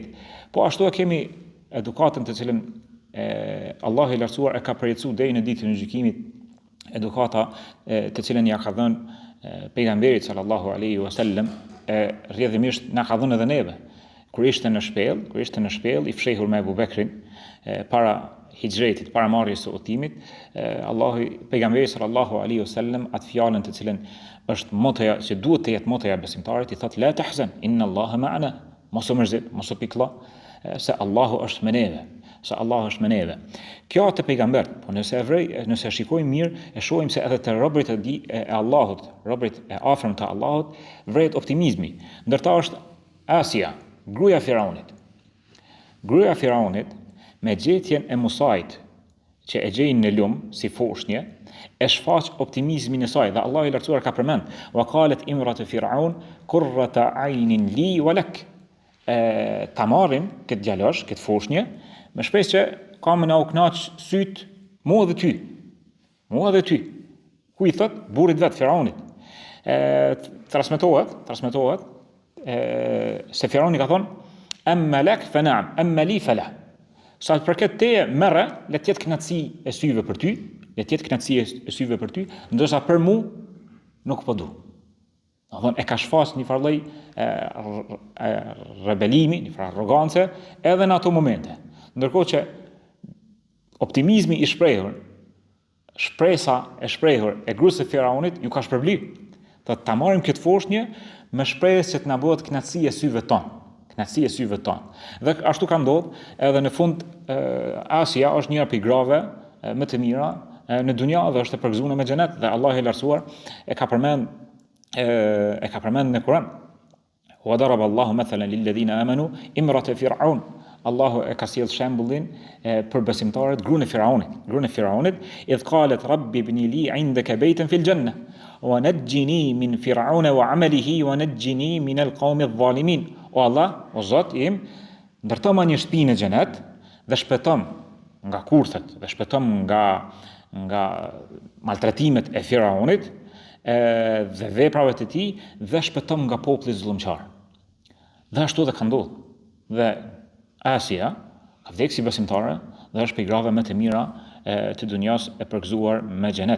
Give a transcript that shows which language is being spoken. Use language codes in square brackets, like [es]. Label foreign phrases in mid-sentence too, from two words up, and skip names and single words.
[sq] Po ashtu e kemi edukatën të cilën Allahu i Lartësuar e ka përjetësuar deri në ditën e gjykimit, edukata të cilën ja ka dhënë pejgamberit [ar] صلى الله عليه وسلم, [sq] rrjedhimisht na ka dhënë edhe neve. Kur ishte në shpellë, i fshehur me Abu Bekrin para hijretit, para marrjes së udhimit, pejgamberi [ar] صلى الله عليه وسلم [sq] atë fjalën të cilën është motoja që duhet të jetë motoja e besimtarit, i thotë [ar] لا تحزن إن الله معنا, [sq] mos u mërzit, mos u pikëllo, se Allahu është me neve. Kjo të pejgambert, po nëse shikojmë mirë, e shohim se edhe të robërit e Allahut, robërit e afërm të Allahut, vret optimizmi. Ndërta është Asia, gruaja e Firaunit, me gjetjen e Musait, që e gjejnë në lumë si foshnje, e shfaq optimizmin e saj dhe Allahu i Lartësuar ka përmend [ar] وقالت امرأت فرعون قرت عين لي ولك, [sq] ta marrin këtë djalosh, këtë foshnje, me shpresë që ka më na u knaq syt mua dhe ty. Ku i thot burrit vet Firaunit. Transmetohet se Firauni ka thonë [ar] أما لك فنعم، أما لي فلا. [sq] Sa të përket teje, merre, le të jetë kënaqësi e syve për ty, ndërsa për mu nuk po du. E ka shfaq një farë lloj rebelimi, një farë arrogance, edhe në ato momente. Ndërkohë që optimizmi i shprehur, shpresa e shprehur e gruas së Firaunit ju ka shpërbly. Ta marrim këtë foshnje me shpresë që të na bëhet kënaqësi e syve tonë. Dhe ashtu ka ndodhur, edhe në fund Asia është njëra prej grave më të mira në dunja dhe është e përgëzuar me xhenet dhe Allahu i Lartësuar e ka përmend në Kur'an. [ar] وضرب الله مثلا للذين آمنوا امرأت فرعون. [sq] Allahu e ka sjell shembullin për besimtarët gruan e Firaunit, [ar] إذ قالت رب ابن لي عندك بيتا في الجنة ونجني من فرعون وعمله ونجني من القوم الظالمين. [sq] O Allah, o Zot im, ndërto ma një shtëpi në xhenet dhe shpëtom nga kurthet, dhe shpëtom nga maltratimet e Firaunit dhe veprave të tij dhe shpëtom nga populli zullumçar. Dhe ashtu dhe ka ndodhur. Dhe Asia ka vdekur si besimtare dhe është prej grave më të mira të dunjas e përgëzuar me xhenet.